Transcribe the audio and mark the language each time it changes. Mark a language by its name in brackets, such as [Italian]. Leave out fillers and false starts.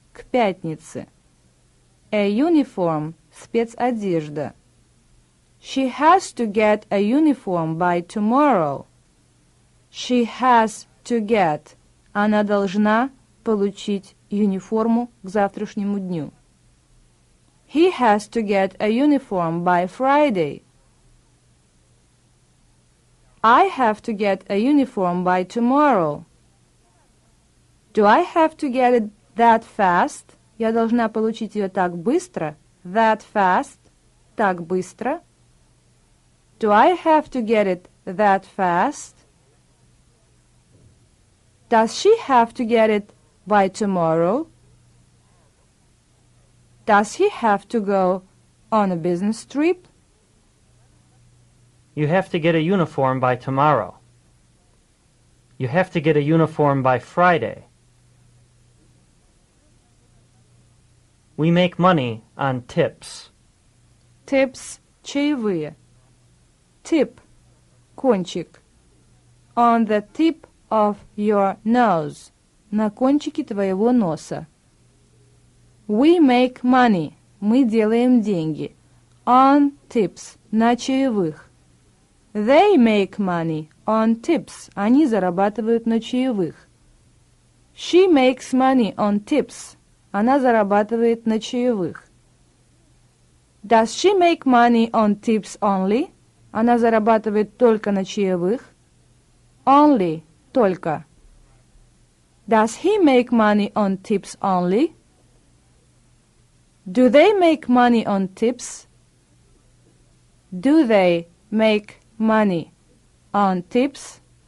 [Russian] К пятнице. [English] A uniform. [Russian] Спецодежда. [English] She has to get a uniform by tomorrow. She has to get. [Russian] Она должна получить униформу к завтрашнему дню. [English] He has to get a uniform by Friday. I have to get a uniform by tomorrow. Do I have to get it that fast? [Russian] Я должна получить ее так быстро. [English] That fast. [Russian] Так быстро. [English] Do I have to get it that fast? Does she have to get it by tomorrow? Does he have to go on a business trip? You have to get a uniform by tomorrow. You have to get a uniform by Friday. We make money on tips. Tips – чаевые. Tip – кончик. On the tip of your nose. [Russian] На кончике твоего носа. [English] We make money. [Russian] Мы делаем деньги. [English] On tips. [Russian] На чаевых. [English] They make money on tips. [Russian] Они зарабатывают на чаевых. [English] She makes money on tips. [Russian] Она зарабатывает на чаевых. [English] Does she make money on tips only? [Russian] Она зарабатывает только на чаевых. [English] Only. Только. Does he make money on tips only? Do they make money on tips? Do they make money on tips?